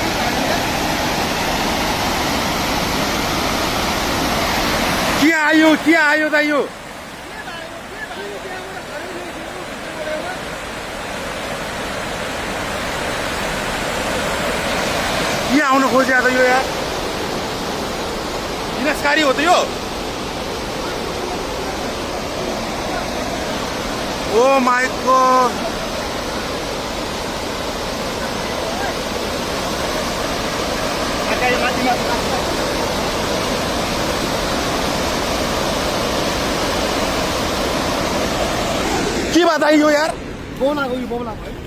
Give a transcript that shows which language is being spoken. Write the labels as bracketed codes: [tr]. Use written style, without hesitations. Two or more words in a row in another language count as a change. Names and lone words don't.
[ne] के आयो त यो के आउन खोज्या त यो यार विनाशकारी हो त यो [en] oh my god [ne] के बात आयो यार बोलाको यो बोलाको